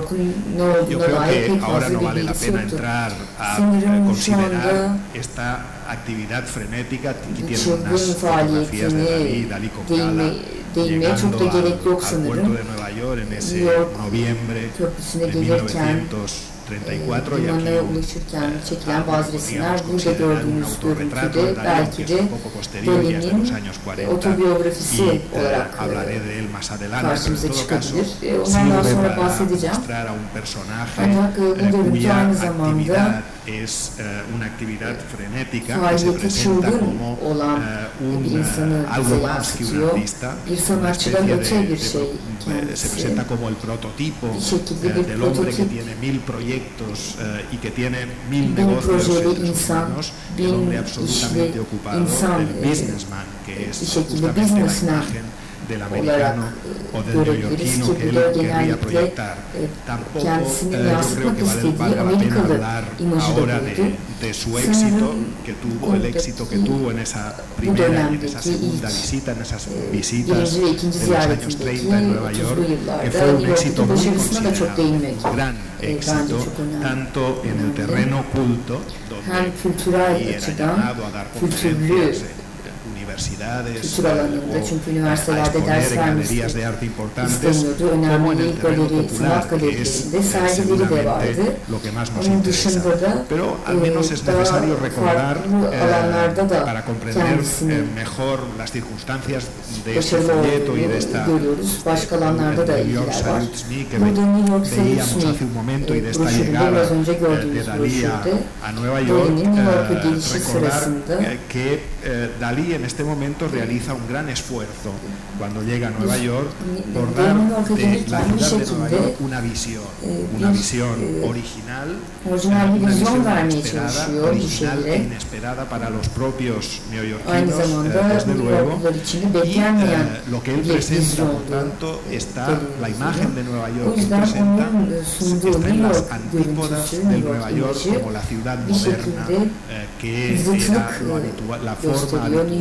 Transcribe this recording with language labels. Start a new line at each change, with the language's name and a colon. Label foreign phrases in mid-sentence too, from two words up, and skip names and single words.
Spanish: Yo creo que ahora no vale la pena entrar a considerar esta actividad frenética que tiene unas fotografías de Dalí con Gala llegando al puerto de Nueva York en ese noviembre de 1934 y aquí
Turkish: çekilen bazı resimler burada gördüğünüz görüntüde belki de Dali'nin otobiyografisi olarak karşımıza çıkabilir. Ondan sonra bahsedeceğim. Ancak bu görüntü aynı zamanda faaliyeti çılgın olan bir insanı bize yansıtıyor. Bir sanatçıdan öte bir şey kendisi. Bir şekilde bir prototip.
Spanish: Y que tiene 1000 negocios entre sus manos, el hombre absolutamente ocupado, el businessman, que es justamente la imagen del americano o del neoyorquino que él querría proyectar. Tampoco yo creo que valga la pena hablar ahora de su éxito que tuvo, el éxito que tuvo en esa primera y en esa segunda visita, en esas visitas de los años 30 en Nueva York, que fue un éxito muy considerable, un gran éxito, tanto en el terreno culto, donde era llamado a dar conferencias
Turkish: kültür alanında, çünkü üniversitelerde ders vermesi isteniyordu. Önemli galeri, sanat galerilerinde sergileri de vardı. Onun dışında da daha farklı alanlarda da kendisini başarılı görüyoruz. Başka alanlarda da ilgiler var. Burada New York Salutes Me broşüründe, biraz önce gördüğünüz broşürde Dali'nin New York'a gelişi sırasında
Spanish: Dalí en este momento realiza un gran esfuerzo cuando llega a Nueva York por dar de la ciudad de Nueva York una visión original, una visión original e inesperada para los propios neoyorquinos, desde luego, y lo que él presenta, por tanto, está la imagen de Nueva York que presenta, está en las antípodas de Nueva York como la ciudad moderna, que era lo habitual, la forma habitual